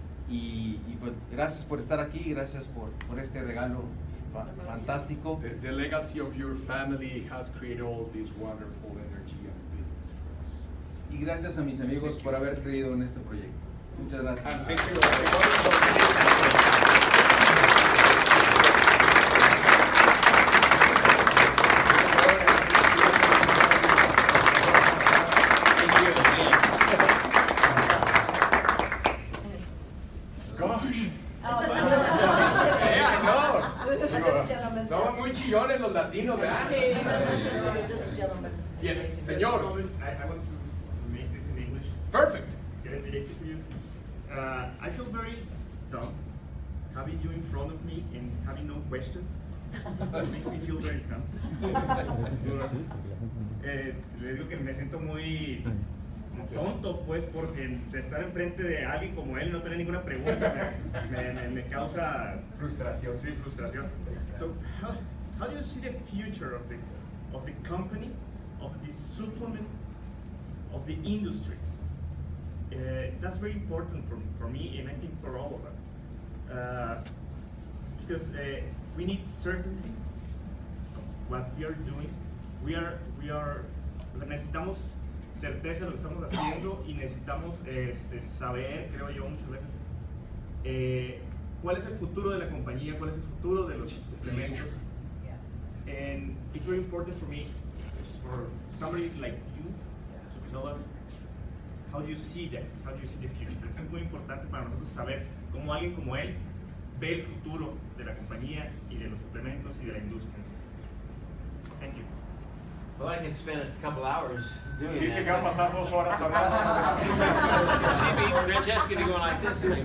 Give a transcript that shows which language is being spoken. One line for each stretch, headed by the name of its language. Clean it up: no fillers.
Spanish: Y pues gracias por estar aquí, gracias por este regalo fantástico.
English: The legacy of your family has created all this wonderful energy and business for us.
Spanish: Y gracias a mis amigos por haber creído en este proyecto. Muchas gracias.
English: And thank you everybody. Gosh. I know. This gentleman's-
Spanish: Somos muy chillones los latinos, ¿verdad?
English: This gentleman. Yes, señor. I want to make this in English. Perfect. Get it directly to you. I feel very dumb having you in front of me and having no questions. It makes me feel very dumb.
Spanish: Le digo que me siento muy tonto, pues, porque de estar enfrente de alguien como él y no tener ninguna pregunta me causa Frustración. sí, frustración.
English: So, how do you see the future of the company, of the supplements, of the industry? That's very important for me and I think for all of us. Because we need certainty of what we are doing. We are,
Spanish: o sea, necesitamos certeza de lo que estamos haciendo y necesitamos saber, creo yo, muchas veces, cuál es el futuro de la compañía, cuál es el futuro de los suplementos.
English: And it's very important for me, for somebody like you, to tell us how do you see that, how do you see the future.
Spanish: Es muy importante para nosotros saber cómo alguien como él ve el futuro de la compañía y de los suplementos y de la industria.
English: Thank you. Well, I can spend a couple hours doing
Spanish: Dice que va a
English: that.
Spanish: pasar 2 horas hablando.
English: See me, Francesca, be going like this.